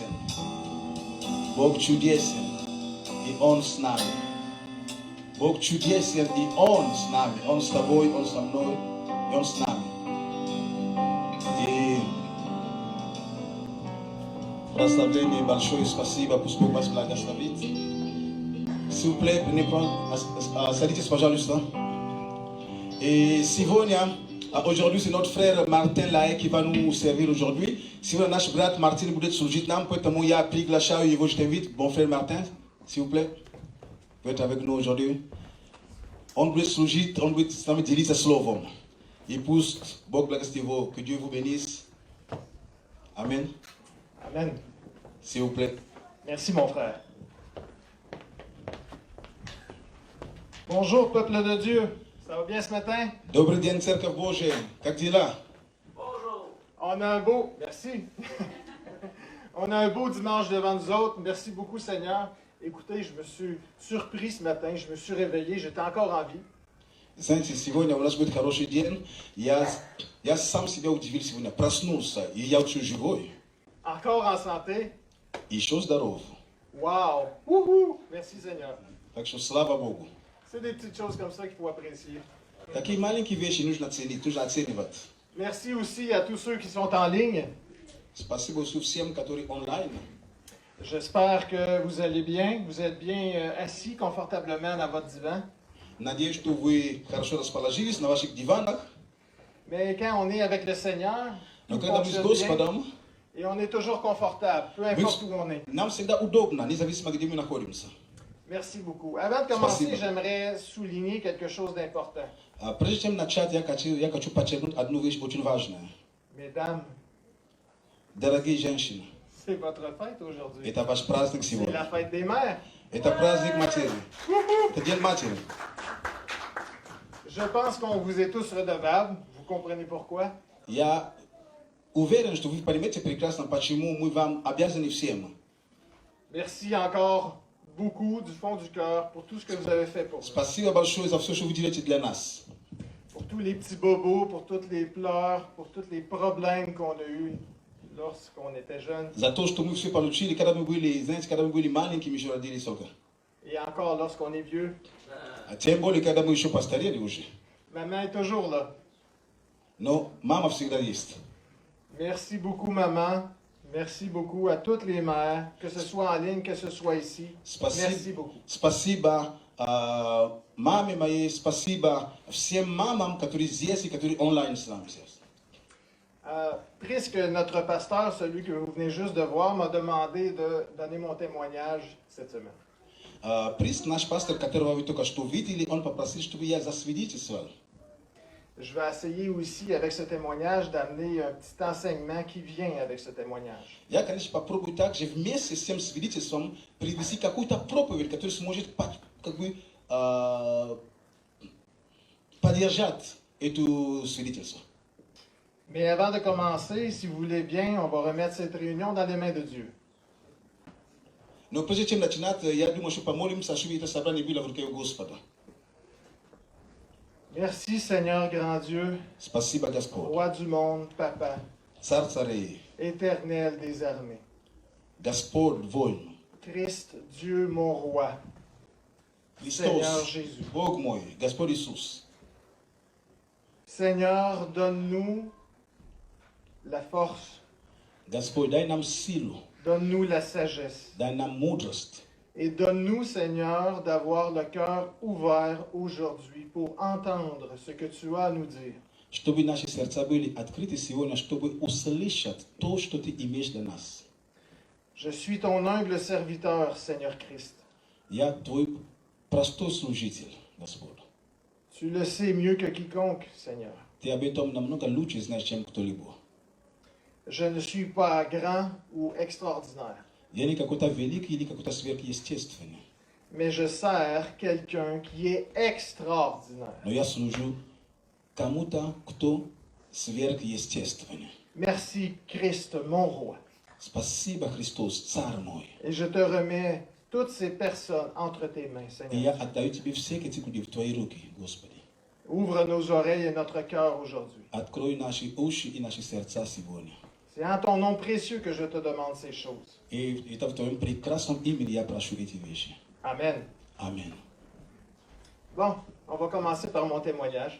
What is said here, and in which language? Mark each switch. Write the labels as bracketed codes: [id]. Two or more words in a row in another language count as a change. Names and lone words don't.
[ru] Бог чудесен, и Он с нами. Бог чудесен, и Он с нами. Он с тобой, Он со мной, и Он с нами. И прославление большое спасибо, пусть Бог вас благословит. [fr] S'il vous plaît, [ru] садитесь, пожалуйста. И сегодня [fr] Aujourd'hui, c'est notre frère Martin Lae qui va nous servir aujourd'hui. Si vous avez un brat Martin, vous êtes sur le Vietnam, vous je t'invite. Bon frère Martin, s'il vous plaît, vous êtes avec nous aujourd'hui. On doit [ru] slужить, [fr] on doit [ru] с нами делиться словом. И пусть Бог благословит его, [fr] que Dieu vous bénisse. Amen. Amen. S'il vous plaît. Merci, mon frère. Bonjour, peuple de Dieu. Ça va bien ce matin? [ru] Добрый день, Церковь Божия. Как дела? [fr] On a un beau... Merci. On a un beau dimanche devant nous autres. Merci beaucoup, Seigneur. Écoutez, je me suis surpris ce matin. Je me suis réveillé. J'étais encore en vie. [ru] Знаете, сегодня у нас будет хороший день. Я сам себя удивил сегодня. Проснулся, и я очень живой. [fr] Encore en santé. [ru] И еще здоров. [fr] Wow! Wouhou! Merci, Seigneur. [ru] Так что слава Богу. [fr] C'est des petites choses comme ça qu'il faut apprécier. [ru] Такие маленькие вещи нужно ценить, нужно оценивать. [fr] Merci aussi à tous ceux qui sont en ligne. [ru] Спасибо всем, которые онлайн. [fr] J'espère que vous allez bien. Vous êtes bien assis confortablement dans votre divan. [ru] Надеюсь, что вы хорошо расположились на ваших диванах. [fr] Mais quand on est avec le Seigneur, [ru] Но [fr] tout [ru] когда мы с [fr] fonctionne bien [ru] Господом, [fr] et on est toujours confortable, peu importe où on est. [ru] нам всегда удобно, независимо где мы находимся. [fr] Merci beaucoup. Avant de commencer, [ru] Спасибо. [fr] j'aimerais souligner quelque chose d'important. [ru] Прежде чем начать, я хочу подчеркнуть одну вещь очень важную. [fr] Mesdames, [ru] Дорогие женщины, [fr] c'est votre fête aujourd'hui. [ru] это ваш праздник [fr] C'est la [ru] сегодня. [fr] fête des mères. [ru] Это праздник матери. Это день матери. [fr] Je pense qu'on vous est tous redevables. Vous comprenez pourquoi? [ru] Я уверен, что вы поймете прекрасно, почему мы вам обязаны всем. [fr] Merci encore beaucoup du fond du cœur pour tout ce que vous avez fait pour nous. [ru] Спасибо большое за все, что вы делаете для нас. [fr] Pour tous les petits bobos, pour toutes les pleurs, pour tous les problèmes qu'on a eus lorsqu'on était jeunes. [ru] За то, что мы все получили, когда мы были, знаете, когда мы были маленькими, еще родились только. [fr] Et encore lorsqu'on est vieux. [ru] А тем более, когда мы еще постарели уже. [fr] Maman est toujours là. [ru] Но мама всегда есть. [fr] Merci beaucoup, maman. Merci beaucoup à toutes les mères, que ce soit en ligne, que ce soit ici. Merci beaucoup. [ru] Спасибо маме моей, спасибо всем мамам, которые здесь и которые онлайн с нами сейчас. [fr] Puisque notre pasteur, celui que vous venez juste de voir, m'a demandé de donner mon témoignage cette semaine. [ru] Приз наш пастор, которого вы только что видели, он попросил, чтобы я засвидетельствовал. [fr] Je vais essayer aussi, avec ce témoignage, d'amener un petit enseignement qui vient avec ce témoignage. [ru] Я, конечно, попробую также вместе с тем свидетельством привести какую-то проповедь, которая сможет как бы поддержать это свидетельство. [fr] Mais avant de commencer, si vous voulez bien, on va remettre cette réunion dans les mains de Dieu. [ru] Но прежде чем начинать, я думаю, что помолимся, чтобы это собрание было в руке у Господа. [fr] Merci Seigneur grand Dieu, [ru] Спасибо, Господь. [fr] Roi du monde, Papa, [ru] Царь царей, [fr] Éternel des armées, [ru] Господь воин, [fr] Christ, Dieu mon Roi, Seigneur [ru] Христос, [fr] Jésus. [ru] Бог мой, Господь Иисус. [fr] Seigneur, donne-nous la force, [ru] Господь, дай нам силу, [fr] donne-nous la sagesse. [ru] дай нам мудрость. [fr] Et donne-nous, Seigneur, d'avoir le cœur ouvert aujourd'hui pour entendre ce que tu as à nous dire. [ru] Чтобы наши сердца были открыты сегодня, чтобы услышать то, что Ты имеешь для нас. [fr] Je suis ton humble serviteur, Seigneur Christ. [ru] Я Твой простой служитель, Господь. [fr] Tu le sais mieux que quiconque, Seigneur. [ru] Ты об этом намного лучше знаешь, чем кто-либо. [fr] Je ne suis pas grand ou extraordinaire, [ru] Я не какой-то великий или какой-то сверхъестественный. [fr] mais je sers quelqu'un qui est extraordinaire. [ru] Но я служу кому-то, кто сверхъестественный. [fr] Merci, Christ, mon Roi. [ru] Спасибо, Христос, Царь мой. [fr] Et je te remets toutes ces personnes entre tes mains, [ru] И я [fr] Seigneur. [ru] отдаю Тебе всех этих людей в Твои руки, Господи. [fr] Ouvre nos oreilles et notre cœur aujourd'hui. [ru] Открой наши уши и наши сердца сегодня. [fr] C'est en ton nom précieux que je te demande ces choses. [ru] И это в Твоем прекрасном имени я прошу эти вещи. [fr] Amen. [ru] Аминь. [fr] Bon, on va commencer par mon témoignage.